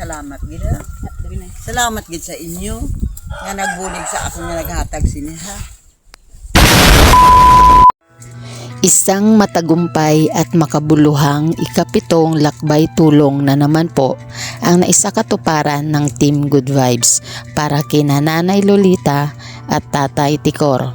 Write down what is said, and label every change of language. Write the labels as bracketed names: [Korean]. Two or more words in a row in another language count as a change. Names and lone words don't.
[Hiligaynon] salamat gid ha. Salamat gid sa inyo nga nagbulig sa ako nga naghatag sini ha. [Filipino] Isang matagumpay at makabuluhang ikapitong lakbay tulong na naman po ang naisakatuparan ng Team Good Vibes para kina Nanay Lolita at Tatay Tikor.